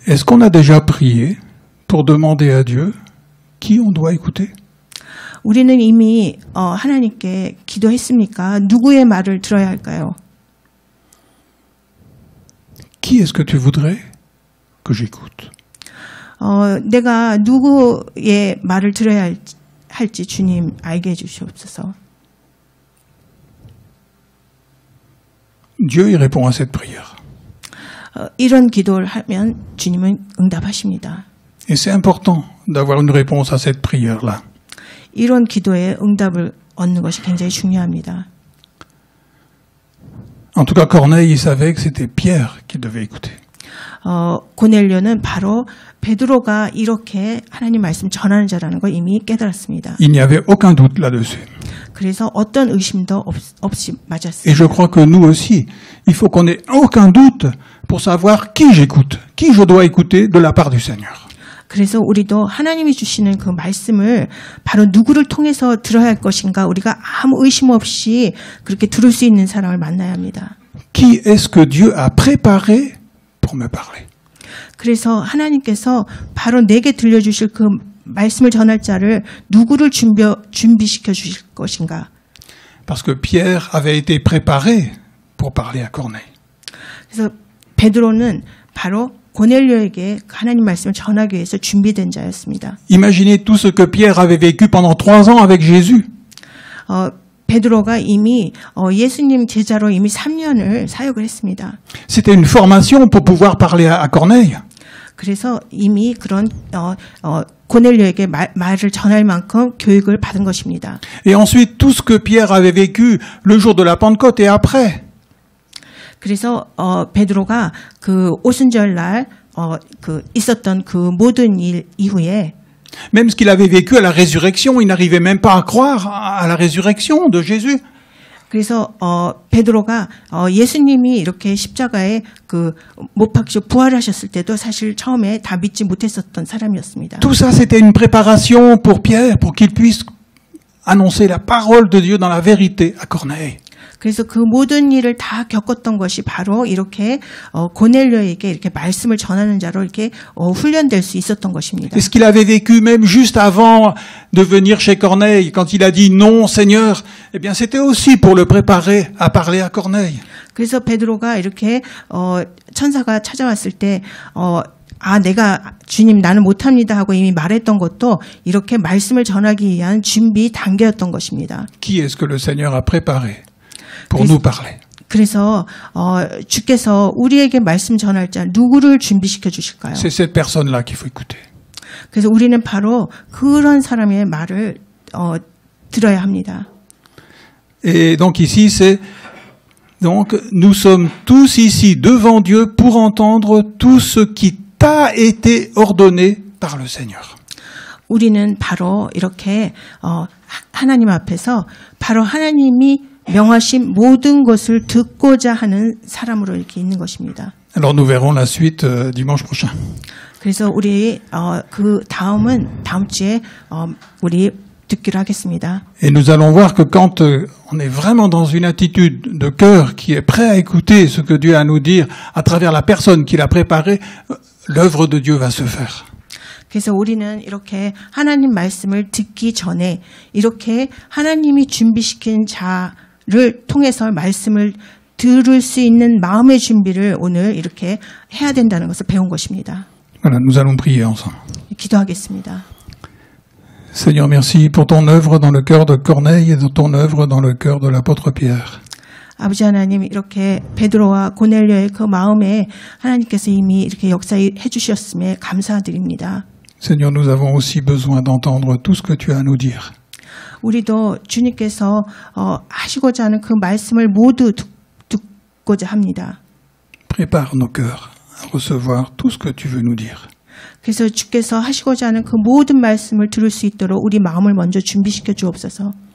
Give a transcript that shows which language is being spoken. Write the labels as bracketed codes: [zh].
[fr] Est-ce qu'on a déjà prié pour demander à Dieu qui on doit écouter? [ko] 우리는 이미 하나님께 기도했습니까? 누구의 말을 들어야 할까요? [fr] Qui est-ce que tu voudrais que j'écoute? [ko] 내가 누구의 말을 들어야 할지 주님 알게 해주시옵소서. [fr] Dieu y répond à cette prière. [ko] 이런 기도를 하면 주님은 응답하십니다. [fr] Et c'est important d'avoir une réponse à cette prière-là. [ko] 이런 기도에 응답을 얻는 것이 굉장히 중요합니다. [fr] En tout cas, Corneille, il savait que c'était Pierre qu'il devait écouter. [ko] 고넬료는 바로 베드로가 이렇게 하나님 말씀 전하는 자라는 걸 이미 깨달았습니다. [fr] Il n'y avait aucun doute là-dessus. [ko] 그래서 어떤 의심도 없이 맞았습니다. [fr] Et je crois que nous aussi, il faut qu'on ait aucun doute pour savoir qui j'écoute, qui je dois écouter de la part du Seigneur. [ko] 그래서 우리도 하나님이 주시는 그 말씀을 바로 누구를 통해서 들어야 할 것인가 우리가 아무 의심 없이 그렇게 들을 수 있는 사람을 만나야 합니다. [fr] Qui est-ce que Dieu a préparé pour me parler? [ko] 그래서 하나님께서 바로 내게 들려주실 그 말씀을 전할 자를 누구를 준비시켜 주실 것인가? [fr] Parce que Pierre avait été préparé pour parler à Corneille. [ko] 그래서 베드로는 바로 고넬료에게 하나님 말씀을 전하기 위해서 준비된 자였습니다. [fr] Imaginez tout ce que Pierre avait vécu pendant 3 ans avec Jésus. [ko] 베드로가 이미 예수님 제자로 이미 3년을 사역을 했습니다. [fr] C'était une formation pour pouvoir parler à Corneille. [ko] 그래서 이미 그런 고넬료에게 말을 전할 만큼 교육을 받은 것입니다. [fr] Et ensuite, tout ce que Pierre avait vécu le jour de la Pentecôte et après. [ko] 그래서 베드로가 그 오순절 날 있었던 그 모든 일 이후에 [fr] Même ce qu'il avait vécu à la résurrection, il n'arrivait même pas à croire à la résurrection de Jésus. [ko] 그래서 베드로가 예수님이 이렇게 십자가에 그 못 박혀 부활하셨을 때도 사실 처음에 다 믿지 못했었던 사람이었습니다. [fr] Tout ça, c'était une préparation pour Pierre, pour qu'il puisse annoncer la parole de Dieu dans la vérité à Corneille. [ko] 그래서 그 모든 일을 다 겪었던 것이 바로 이렇게 고넬료에게 이렇게 말씀을 전하는 자로 이렇게 훈련될 수 있었던 것입니다. [fr] Et ce qu'il avait vécu même juste avant de venir chez Corneille, quand il a dit non, Seigneur, eh bien, c'était aussi pour le préparer à parler à Corneille. [ko] 그래서 베드로가 이렇게 천사가 찾아왔을 때 내가 주님 나는 못합니다 하고 이미 말했던 것도 이렇게 말씀을 전하기 위한 준비 단계였던 것입니다. [fr] Qui est-ce que le Seigneur a préparé pour nous parler? [ko] 그래서 주께서 우리에게 말씀 전할 자 누구를 준비시켜 주실까요? [fr] C'est cette personne-là qu'il faut écouter. [ko] 그래서 우리는 바로 그런 사람의 말을 들어야 합니다. [fr] Et donc ici, donc nous sommes tous ici devant Dieu pour entendre tout ce qui t'a été ordonné par le Seigneur. [ko] 우리는 바로 이렇게 하나님 앞에서 바로 하나님이 명하신 모든 것을 듣고자 하는 사람으로 이렇게 있는 것입니다. [fr] Alors nous verrons la suite dimanche prochain. [ko] 그래서 우리 그 다음은 다음 주에 우리 듣기로 하겠습니다. [fr] Et nous allons voir que quand on est vraiment dans une attitude de cœur qui est prêt à écouter ce que Dieu a à nous dire à travers la personne qui l'a préparé, l'œuvre de Dieu va se faire. [ko] 그래서 우리는 이렇게 하나님 말씀을 듣기 전에 이렇게 하나님이 준비시킨 자를 통해서 말씀을 들을 수 있는 마음의 준비를 오늘 이렇게 해야 된다는 것을 배운 것입니다. [fr] Voilà, nous allons prier ensemble. [ko] 기도하겠습니다. [fr] Seigneur, merci pour ton œuvre dans le cœur de Corneille et ton œuvre dans le cœur de l'apôtre Pierre. [ko] 아버지 하나님 이렇게 베드로와 고넬료의 그 마음에 하나님께서 이미 이렇게 역사해 주셨음에 감사드립니다. [fr] Seigneur, nous avons aussi besoin d'entendre tout ce que tu as à nous dire. [ko] 우리도 주님께서 하시고자 하는 그 말씀을 모두 듣고자 합니다. [fr] Prépare nos cœurs à recevoir tout ce que tu veux nous dire. [ko] 그래서 주께서 하시고자 하는 그 모든 말씀을 들을 수 있도록 우리 마음을 먼저 준비시켜 주옵소서.